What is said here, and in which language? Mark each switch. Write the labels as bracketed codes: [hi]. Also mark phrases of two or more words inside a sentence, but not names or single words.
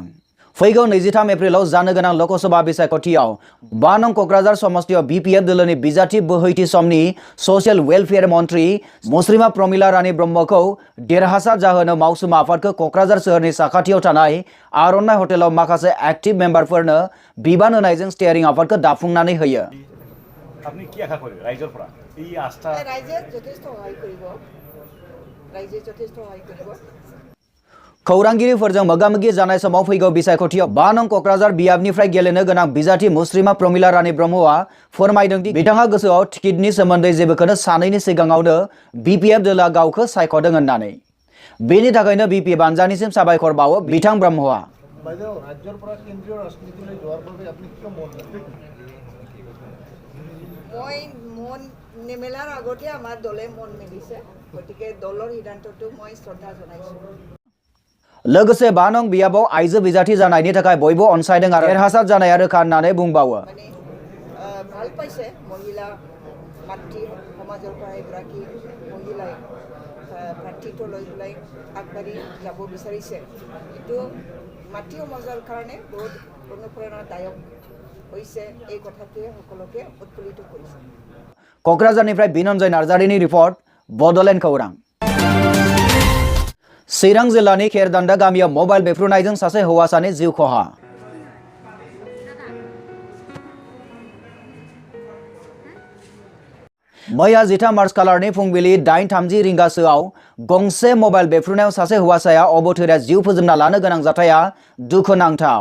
[brx] फैगौ 23 एप्रिलाव जानो गोनां लकसभा बिसायख'थियाव 5 नं क'क्राझार समस्तियाव BPF दोलोनि बिजाथि बोहैथि समनि [en] social welfare minister [brx] मुस्रिमा प्रमिला रानी ब्रह्मखौ देरहासार जाहोनो मावसुमा आफादखौ क'क्राझार सोहोरनि साखाथियाव थानाय आर'नाइ हटेलाव माखासे एक्टिभ मेम्बारफोरनो बिबान होनायजों स्टियारिं आफादखौ दाफुंनानै होयो। [as] আপনি কি আশা করেন রাইজৰ পৰা এই আস্থা রাইজে যথেষ্ট সহায় কৰিব। রাইজে যথেষ্ট সহায় কৰিব। [brx] खौरांगिरिफोरजों मोगा-मोगि जानाय समाव फैगौ बिसायख'थियाव 5 नं क'क्राझार बियाबनिफ्राय गेलेनो गोनां बिजाथि मुस्रिमा प्रमिला रानी ब्रह्मआ फोरमायदों दि बिथाङा गोसोआव टिकेटनि सोमोन्दै जेबोखौनो सानैनि सिगाङावनो BPF दोलोआ गावखौ सायख'दों होननानै। बेनि थाखायनो BPF हान्जानिसिम साबायखर बावो बिथां ब्रह्मआ। [as] रायजोर পৰা কেন্দ্ৰীয় ৰাজনীতিলৈ যোৱাৰ বাবে আপুনি কিয় মন মই মন নিমেলাৰ আগতে আমাৰ দলে মন মেলিছে, গতিকে দলৰ সিদ্ধান্তটো মই শ্ৰদ্ধা জনাইছোঁ। [brx] लोगोसे 5 नं बियाबाव आइजो बिजाथि जानायनि थाखाय बयबो अनसायदों आरो देरहासार जानाया रोखा होननानै बुंबावो। [as] মানে ভাল পাইছে মহিলা মাতৃ সমাজৰ পৰা এগৰাকী মহিলাই প্ৰাৰ্থিত্ব লৈ পেলাই আগবাঢ়ি যাব বিচাৰিছে। কিন্তু মাতৃ সমাজৰ কাৰণে বহুত অনুপ্ৰেৰণাদায়ক হৈছে এই কথাটোৱে সকলোকে উৎফুল্লিত কৰিছে। [brx] क'क्राझारनिफ्राय बिनन्जय नार्जारिनि रिपर्ट बड'लेण्ड खौरां। चिरां जिल्लानि खेरदान्दा गामियाव मबाइल बेफ्रुनायजों सासे हौवासानि जिउ खहा। मैया 13 मार्च खालारनि फुंबिलि 8:30 रिंगासोआव गंसे मबाइल बेफ्रुनायाव सासे हौवासाया अबथिरा जिउ फोजोबना लानो गोनां जाथाया दुखुनांथाव।